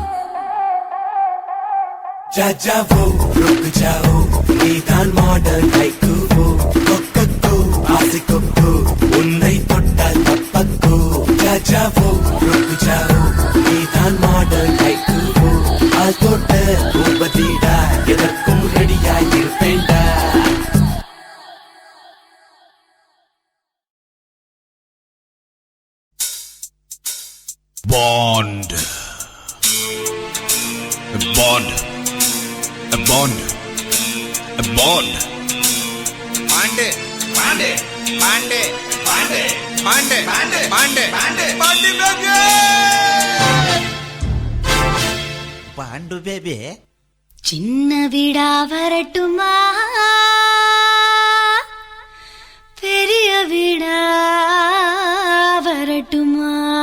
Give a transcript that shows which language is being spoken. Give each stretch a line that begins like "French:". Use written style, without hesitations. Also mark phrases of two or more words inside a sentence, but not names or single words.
Hindi: जाओ रुक जाओ
Tamil: நீதான் மாடல் கைக்குவோ கொக்கோ ஆசிக்கோ உன்னை தொட்டால் தப்பக்கோ
Hindi: जाओ रुक जाओ
Tamil: நீதான் மாடல் கைக்குவோ ஆள் தொட்ட பூபதிடா எதற்கும் ரெடியாய் இருப்பேன்டா
English: Bond. A bond. A bond. A bond. Bond Bond Bond Bond Bond Bond Bond Bond Bond baby Bond baby
Tamil: சின்ன வீடா வரட்டுமா பெரிய வீடா வரட்டுமா